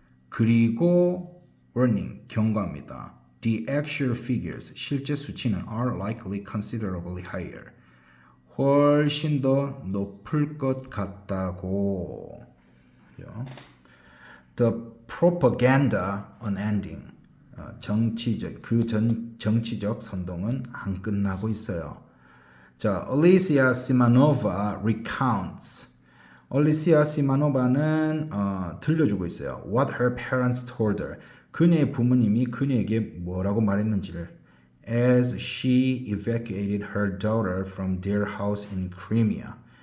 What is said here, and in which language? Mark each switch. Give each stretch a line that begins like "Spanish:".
Korean: 그리고 warning 경고합니다.
English: The actual figures
Korean: 실제 수치는
English: are likely considerably higher.
Korean: 훨씬 더 높을 것 같다고.
English: The propaganda unending.
Korean: 정치적 선동은 안 끝나고 있어요.
English: 자, Alicia Simanova recounts.
Korean: Alicia Simanova는 들려주고 있어요.
English: What her parents told her.
Korean: 그녀의 부모님이 그녀에게 뭐라고 말했는지를.
English: As she evacuated her daughter from their house in Crimea.